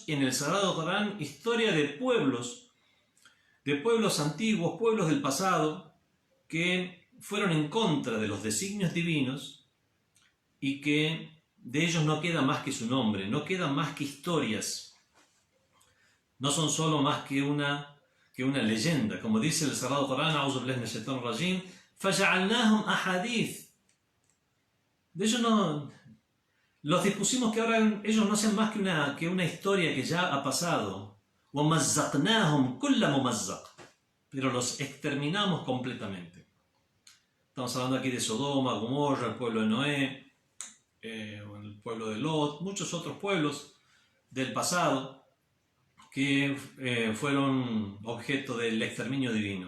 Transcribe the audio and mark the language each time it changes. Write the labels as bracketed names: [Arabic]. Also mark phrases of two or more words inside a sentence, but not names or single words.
[Spanish] en el Sagrado Corán historia de pueblos antiguos, pueblos del pasado, que fueron en contra de los designios divinos y que de ellos no queda más que su nombre, no quedan más que historias, no son solo más que una leyenda, como dice el Sagrado Corán, [Arabic] أعوذ بالله من الشيطان الرجيم, فَجَعَلْنَاهُمْ أَحَادِيث. [Spanish] De ellos los dispusimos que ahora ellos no sean más que una historia que ya ha pasado. [Arabic] وَمَزَّقْنَاهُمْ كُلَّ مُمَزَّقٍ. [Spanish] Pero los exterminamos completamente. Estamos hablando aquí de Sodoma, Gomorra, el pueblo de Noé, el pueblo de Lot, muchos otros pueblos del pasado que fueron objeto del exterminio divino.